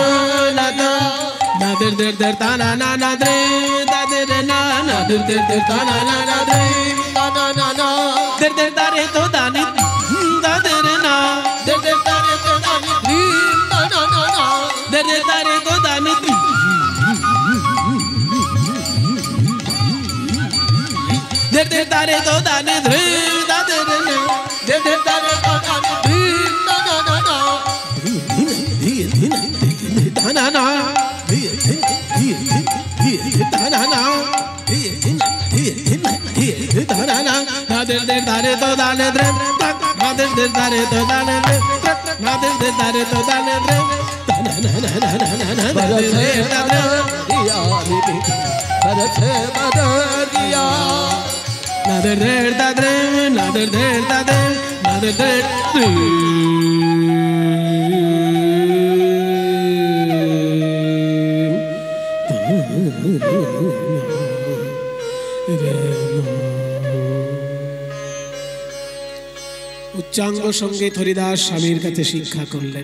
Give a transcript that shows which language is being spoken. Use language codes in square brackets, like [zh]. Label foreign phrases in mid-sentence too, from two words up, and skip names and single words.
[hi] नादा नादर देर देर ताना ना नादरे दादर ना नादर देर देर ताना ना नादरे ताना ना ना देर देर तारे तो दानी दादर ना देर देर तारे तो दानी ताना ना ना देर देर तारे तो दानी देर देर तारे तो दानी दादर ना देर देर तारे तो दानी na na na na na der der dare to dale dre na der der dare to dale dre na der der dare to dale dre na na na na na na barse madariya barse madariya na der der dare na der der dare na der der [bn] উচ্চাঙ্গ সঙ্গীত হরিদাস স্বামীর কাছে শিক্ষা করলেন।